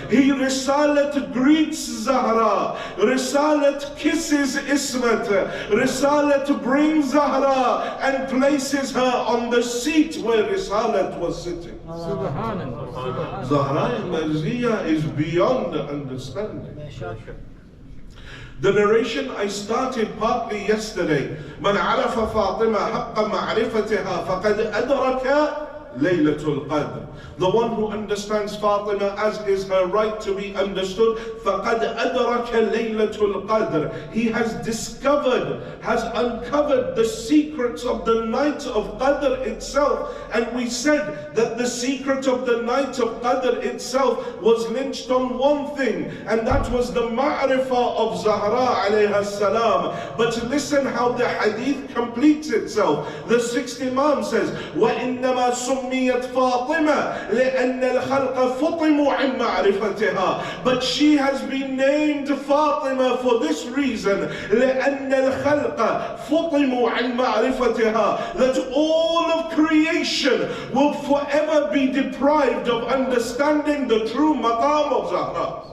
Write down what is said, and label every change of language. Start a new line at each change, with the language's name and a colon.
English: Risalat greets Zahra, Risalat kisses Ismat, Risalat brings Zahra and places her on the seat where Risalat was sitting. Subhanallah. Zahra Marziyah is beyond understanding. The narration I started partly yesterday.
Arabic: من عرف فاطمة حق معرفتها فقد أدرك ليلة القدر.
English: The one who understands Fatima as is her right to be understood,
Arabic: فَقَدْ أَدْرَكَ لَيْلَةُ الْقَدْرِ.
English: He has discovered, has uncovered the secrets of the night of Qadr itself. And we said that the secret of the night of Qadr itself was lynched on one thing, and that was the ma'rifah of Zahra alayha salam. But listen how the hadith completes itself. The sixth Imam says,
Arabic: وَإِنَّمَا سُمِّيَتْ فَاطِمَةً لأن الخلق فطموا عن معرفتها.
English: But she has been named Fatima for this reason,
Arabic: لأن الخلق فطموا عن معرفتها,
English: that all of creation will forever be deprived of understanding the true maqam of Zahra.